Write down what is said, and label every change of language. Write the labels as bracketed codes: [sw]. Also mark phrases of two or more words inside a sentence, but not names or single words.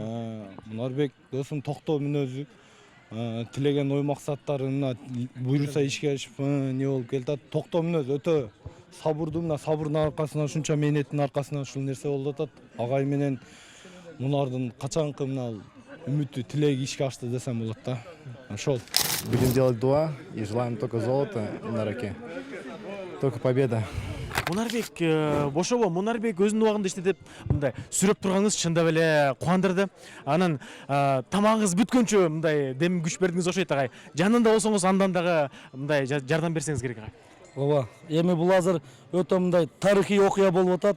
[ky] Мунарбек досум токтоо мүнөзү, тилеген ой максаттарына буйруса ишке ашып не болуп келатат. Токтоо мүнөз өтө сабырдуу, мына сабырдын аркасынан, ушунча мээнеттин аркасынан ушул нерсе болуп атат. Агай менен Мунардын качанкы мына үмүтү, тилеги ишке ашты десем болот да. Ошол. [ru] Будем делать дуа и желаем только золота на руке. Только победа. [ky] Мунарбек бошобо, Мунарбек өзүнүн убагында иштетип мындай сүрөп турганыңыз чындап эле кубандырды. Анан тамагыңыз бүткөнчө мындай дем күч бердиңиз окшойт агай. Жанында болсоңуз андан дагы мындай жардам берсеңиз керек агай. Ооба, эми бул азыр өтө мындай тарыхый окуя болуп атат.